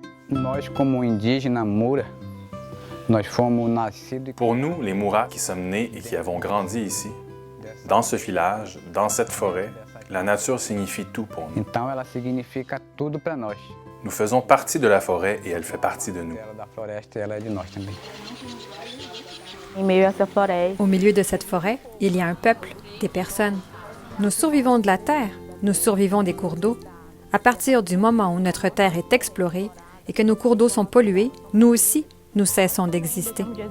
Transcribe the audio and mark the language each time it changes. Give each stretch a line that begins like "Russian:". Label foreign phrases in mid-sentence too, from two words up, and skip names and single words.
Portuguese: Nós, como indígenas Mura, nós fomos nascidos.
French: Pour nous, les Mouras qui sommes nés et qui avons grandi ici, dans ce village, dans cette forêt, la nature signifie tout pour nous.
Portuguese: Então ela significa tudo para nós.
French: Nous faisons partie de la forêt et elle fait partie de nous.
Portuguese: Ela da floresta e ela é de nós também.
French: Au milieu de cette forêt, il y a un peuple, des personnes. Nous survivons de la terre, nous survivons des cours d'eau. À partir du moment où notre terre est explorée et que nos cours d'eau sont pollués, nous aussi, nous cessons d'exister.